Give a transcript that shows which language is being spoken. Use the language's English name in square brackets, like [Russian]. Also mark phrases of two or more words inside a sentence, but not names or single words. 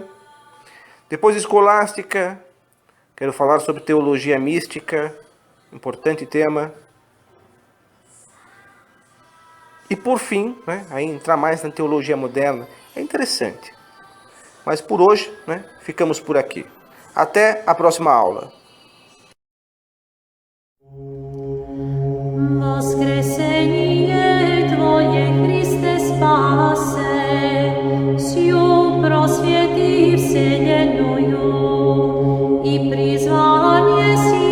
[Portuguese] Depois, escolástica, quero falar sobre teologia mística, importante tema. E por fim, aí entrar mais na teologia moderna, é interessante. Mas por hoje, ficamos por aqui. Até a próxima aula. [Church Slavic] Воскресение Твое, Христе, спасе, сию просвети вселенную, и призвание